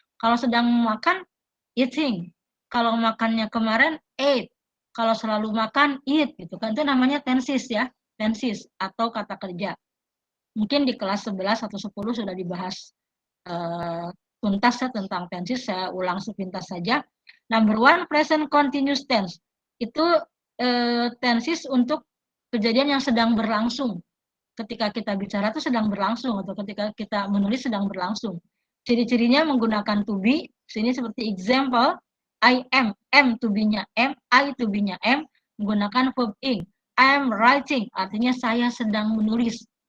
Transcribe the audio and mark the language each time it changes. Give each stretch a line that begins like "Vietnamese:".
Indonesian: Kalau sedang makan, eating. Kalau makannya kemarin, ate. Kalau selalu makan, eat gitu kan. Itu namanya tenses ya, tenses atau kata kerja. Mungkin di kelas 11 atau 10 sudah dibahas tuntas ya tentang tenses, saya ulang sepintas saja.
English: Number 1, present continuous tense.
Indonesian: Itu tenses untuk kejadian yang sedang berlangsung. Ketika kita bicara itu sedang berlangsung, atau ketika kita menulis sedang berlangsung. Ciri-cirinya menggunakan to be, sini seperti example,
English: I am
Indonesian: to be-nya am, I to be-nya am, menggunakan verb ing.
English: I am writing,
Indonesian: artinya saya sedang menulis.